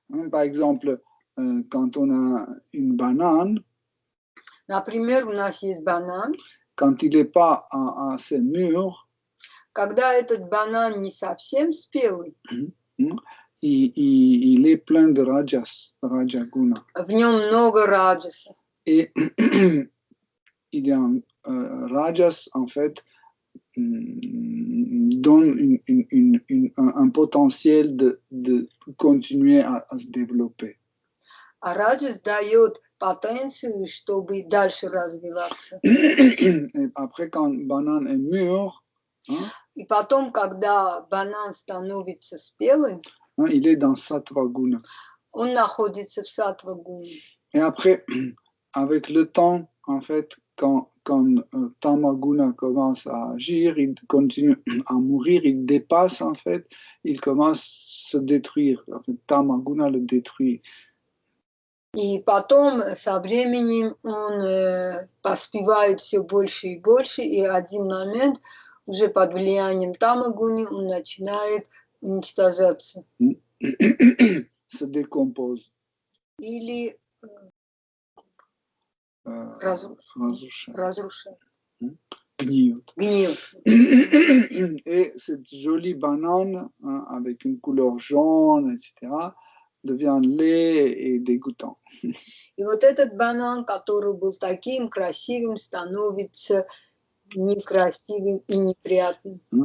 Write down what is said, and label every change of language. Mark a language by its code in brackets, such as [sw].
[fr] Par exemple, quand on a une banane, [ru] например, у нас есть банан, [fr] quand il n'est pas assez mûr, [ru] когда этот банан не совсем спелый, [fr] il est plein de rajaguna. [ru] В нем много раджаса. [fr] Et il y a rajas, en fait, donne un potentiel de continuer à se développer. [ru] А раджас дает потенцию, чтобы дальше развиваться. [fr] Et après, quand banane est mûr, [ru] и потом, когда банан становится спелым, [fr] il est dans sattva guna. [ru] Он находится в саттва гуне. [fr] Et après, avec le temps, en fait, quand Tamaguna commence à agir, il continue à mourir, il dépasse, en fait, il commence à se détruire. En fait, Tamaguna le détruit. [ru] И потом, со временем, он поспевает все больше и больше, и в один момент, уже под влиянием Тамагуни, он начинает уничтожаться. [fr] Se décompose. [ru] Или разрушает. Гниет. [fr] Et cette jolie banane, avec une couleur jaune, etc., devient laid et dégoûtant. [ru] И вот этот банан, который был таким красивым, становится некрасивым и неприятным.